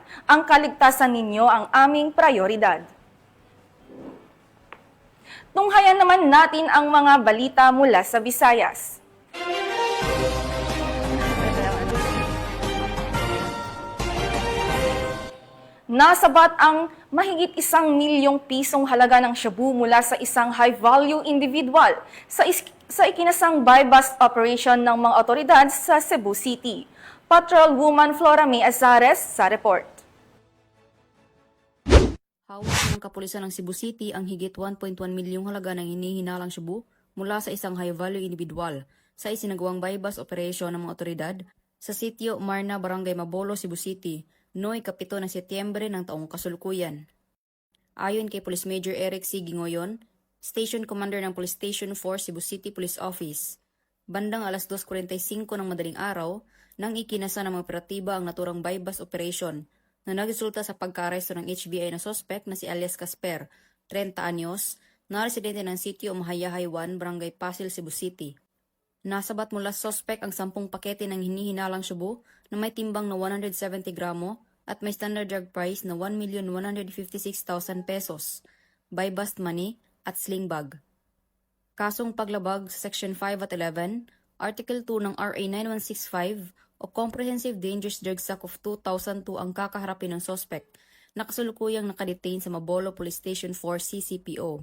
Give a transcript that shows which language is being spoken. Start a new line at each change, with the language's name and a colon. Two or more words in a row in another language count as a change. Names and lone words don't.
Filipino: Ang kaligtasan ninyo ang aming prioridad. Tunghayan naman natin ang mga balita mula sa Visayas. Nasabat ang mahigit 1 milyong pisong halaga ng shabu mula sa isang
English: high-value individual
Filipino: sa ikinasang
English: buy-bust operation
Filipino: ng mga otoridad sa Cebu City. Patrolwoman Flora May Azares sa report. Hawak ng kapulisan ng Cebu City ang higit 1.1 milyong halaga ng hinihinalang shabu mula sa isang
English: high-value individual
Filipino: sa isinagawang
English: buy-bust operation
Filipino: ng mga otoridad sa sitio Marna, Barangay Mabolo, Cebu City, noong 7 ng Setyembre ng taong kasalukuyan. Ayon kay Police Major Eric C. Gingoyon, Station Commander ng Police Station 4 Cebu City Police Office, bandang alas 2:45 ng madaling araw nang ikinasa ng mga operatiba ang naturang
English: buy-bust operation
Filipino: na nagresulta sa pagka-aresto ng HBI na sospek na si alias Casper, 30 anyos, na residente ng sitio Mahayahay 1, Barangay Pasil, Cebu City. Nasabat mula sa sospek ang 10 pakete ng hinihinalang shabu na may timbang na 170 gramo at may
English: standard drug price
Filipino: na 1,156,000 pesos,
English: buy-bust money
Filipino: at sling bag. Kasong paglabag sa Section 5 at 11, Article 2 ng RA 9165 o Comprehensive Dangerous Drugs Act of 2002 ang kakaharapin ng sospek na kasalukuyang nakadetain sa Mabolo Police Station 4 CCPO.